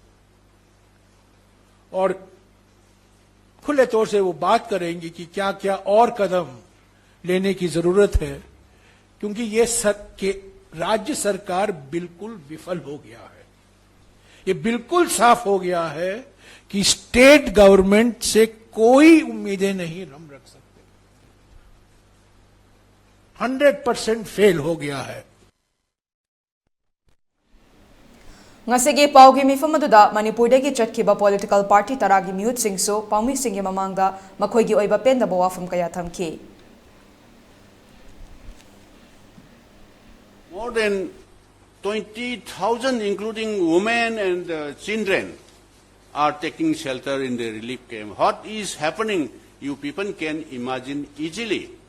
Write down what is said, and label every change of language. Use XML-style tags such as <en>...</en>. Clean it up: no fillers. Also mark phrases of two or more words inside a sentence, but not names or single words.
<hi>और खुले तौर से वो बात करेंगे कि क्या क्या और कदम लेने की जरूरत है क्योंकि ये राज्य सरकार बिल्कुल विफल हो गया है ये बिल्कुल साफ हो गया है कि</hi> <en>state government</en> <hi>से कोई उम्मीदें नहीं हम रख सकते 100% फेल हो गया है</hi> <mni>Ngasigi paugi mifam aduda Manipur dagi chatkiba political party taragi miyut singso paumi singi mamangda makhoigi oiba pendaba wafam kaya thamki</mni> <en>More than 20,000 including women and children are taking shelter in the relief camp. What is happening you people can imagine easily.</en>